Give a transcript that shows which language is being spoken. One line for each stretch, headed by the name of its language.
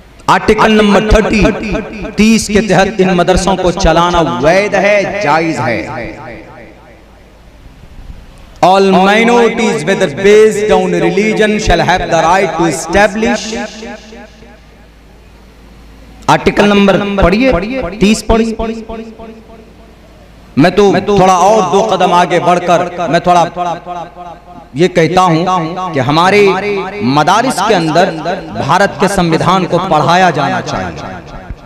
Hindi: Article number 30 के तहत इन मदरसों को चलाना वैध है, जायज है।
English: All minorities, whether based on religion, shall have the right to establish।
Hindi: Article number पढ़िए, 30 पढ़िए। मैं तो थोड़ा और 2 कदम आगे बढ़कर मैं थोड़ा ये कहता हूं कि हमारे मदारिस के अंदर भारत के संविधान को पढ़ाया जाना चाहिए।